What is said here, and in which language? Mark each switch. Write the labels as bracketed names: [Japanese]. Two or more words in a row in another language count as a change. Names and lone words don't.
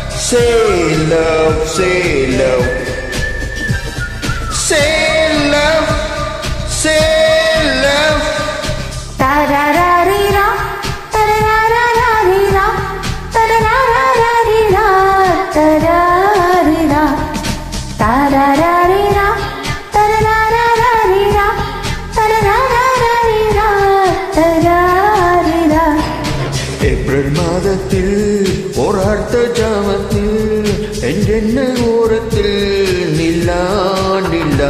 [English] Say love, say love, say love, say love. Ta-ra-ra-ri-ra, ta-ra-ra-ra-ri-ra, ta-ra-ra-ra-ri-ra, ta-ra-ri-ra, ta-ra-ra-ri-ra, ta-ra-ra-ra-ri-ra, ta-ra-ra-ra-ri-ra, ta-ra-ri-ra. [Tamil] ஏப்ரல் மாதத்தில் போராட்ட ஜாமத்தில் என்றென்ன ஓரத்தில் நிலா நிலா